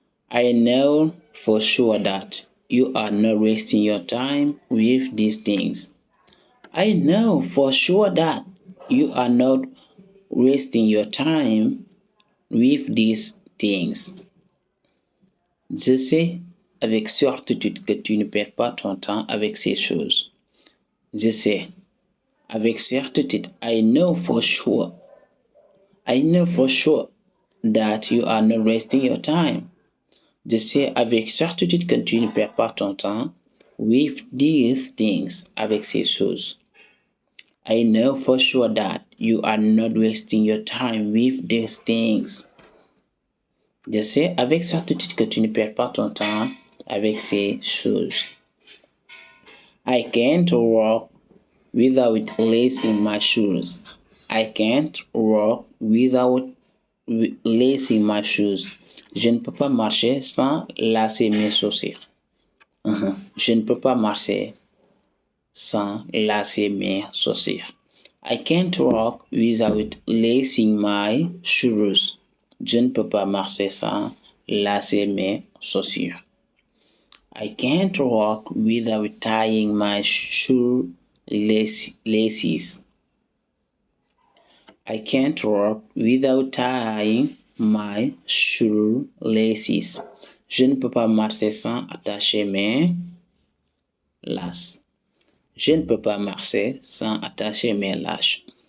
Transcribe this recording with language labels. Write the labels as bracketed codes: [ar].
[en] I know for sure that you are not wasting your time with these things. I know for sure that you are not wasting your time with these things. [fr] Je sais avec certitude que tu ne perds pas ton temps avec ces choses. Je sais avec certitude. [en] I know for sure. I know for sure that you are not wasting your time. [fr] Je sais avec certitude que tu ne perds pas ton temps [en] with these things, [fr] avec ces choses. [en] I know for sure that you are not wasting your time with these things. [fr] Je sais avec certitude que tu ne perds pas ton temps avec ces choses. [en] I can't walk without lace in my shoes. I can't walk without lace in my shoes. [fr] Je ne peux pas marcher sans lacer mes chaussures. Je ne peux pas marcher sans lacer mes chaussures. [en] I can't walk without lacing my shoes. [fr] Je ne peux pas marcher sans lacer mes chaussures. [en] I can't walk without tying my shoe laces. I can't walk without tying my shoe laces. [fr] Je ne peux pas marcher sans attacher mes laces. Je ne peux pas marcher sans attacher mes laces.